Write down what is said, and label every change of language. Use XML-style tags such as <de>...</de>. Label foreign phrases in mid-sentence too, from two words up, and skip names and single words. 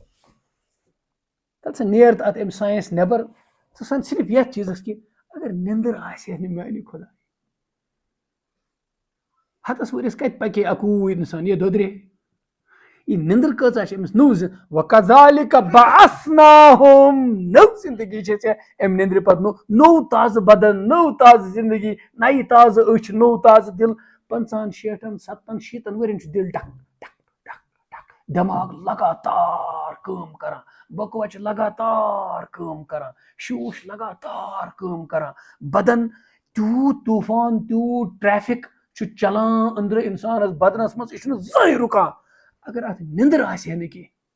<ks>تَلہٕ ژٕ نیر تہٕ اتھ امہِ ساینس نٮ۪بر، ژٕ سن صرف یتھ چیٖزس کہِ اگر نیندر آسہِ ہا نہٕ میانہِ خۄدا ہتس ؤرِیس کتہِ پکہِ ہے اکوُے انسان، یہِ دۄدرے. یہِ نیندر کۭژاہ چھِ أمِس نٔو</ks> <ar>وَكَذَلِكَ بَعَثْنَاهُم،</ar> <ks>نٔو زندگی چھِ ژےٚ امہِ نیندرِ پتہٕ نوٚو تازٕ بدن، نٔو تازٕ زندگی، نَیہِ تازٕ أچھ، نوٚو تازٕ دل. 50 60 70 60 ؤرین چھُ دل ٹک ٹک ٹک ٹک، دٮ۪ماغ لگاتار کٲم کران، بۄکہٕ لگاتار کٲم کران، شوٗش لگاتار کٲم کران، بدن تیوٗت طوٗفان تیوٗت ٹریفک چھُ چلان أنٛدرٕ انسانس بدنس منٛز، یہِ چھُنہٕ زٕہٕنۍ رُکان اگر اتھ نیندر آسہِ ہا نہٕ کینٛہہ.</ks>